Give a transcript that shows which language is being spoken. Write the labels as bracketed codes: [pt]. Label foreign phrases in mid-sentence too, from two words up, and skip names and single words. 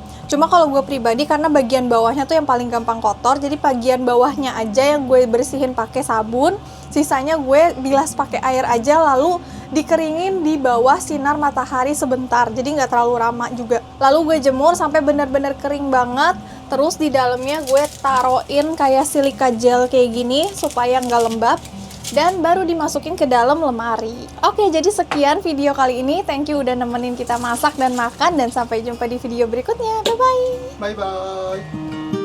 [id] Cuma kalau gue pribadi karena bagian bawahnya tuh yang paling gampang kotor, jadi bagian bawahnya aja yang gue bersihin pakai sabun, sisanya gue bilas pakai air aja lalu dikeringin di bawah sinar matahari sebentar, jadi nggak terlalu lama juga. Lalu gue jemur sampai benar-benar kering banget. Terus di dalamnya gue taruhin kayak silika gel kayak gini supaya nggak lembab. Dan baru dimasukin ke dalam lemari. Oke, jadi sekian video kali ini. [en] Thank you [id] udah nemenin kita masak dan makan. Dan sampai jumpa di video berikutnya. Bye-bye. [ja] バイバーイ。